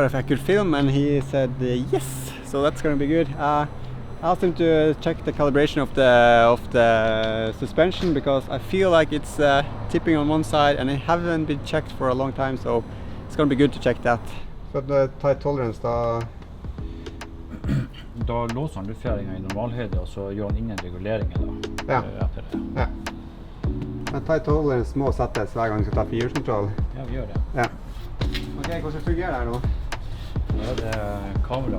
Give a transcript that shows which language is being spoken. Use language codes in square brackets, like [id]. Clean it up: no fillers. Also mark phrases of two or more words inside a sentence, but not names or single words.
[en] if I could film, and he said yes, so that's going to be good. I asked him to check the calibration of the suspension, because I feel like it's tipping on one side and it haven't been checked for a long time, so it's going to be good to check that. So the tight tolerance da [no] låser han luftfjæringen I normalhøyde, og så gjør han ingen reguleringer da, etter det. Ja. Men [en] tight tolerance [no] må settes hver gang vi skal ta firehjulskontroll. Ja, vi gjør det. Ja. Ok, hvordan fungerer det her nå? Da det kamera.